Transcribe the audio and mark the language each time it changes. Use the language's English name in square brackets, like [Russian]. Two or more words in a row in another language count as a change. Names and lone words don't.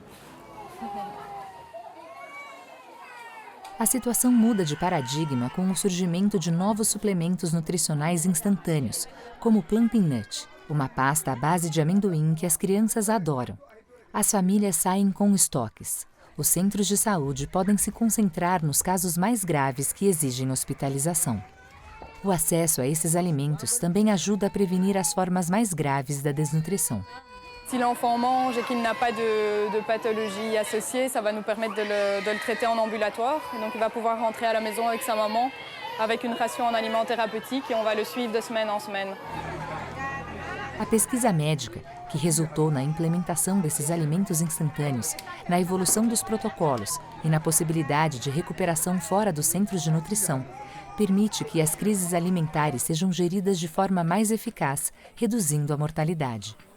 [Portuguese] A situação muda de paradigma com o surgimento de novos suplementos nutricionais instantâneos, como o Plumping Nut, uma pasta à base de amendoim que as crianças adoram. As famílias saem com estoques. Os centros de saúde podem se concentrar nos casos mais graves que exigem hospitalização. O acesso a esses alimentos também ajuda a prevenir as formas mais graves da desnutrição. [French] Si l'enfant mange et qu'il n'a pas de pathologie associée, ça va nous permettre de le traiter en ambulatoire. Donc il va pouvoir rentrer à la maison avec sa maman, avec une ration en aliments thérapeutiques et on va le suivre de semaine en semaine. [Portuguese] A pesquisa médica, que resultou na implementação desses alimentos instantâneos, na evolução dos protocolos e na possibilidade de recuperação fora dos centros de nutrição, permite que as crises alimentares sejam geridas de forma mais eficaz, reduzindo a mortalidade.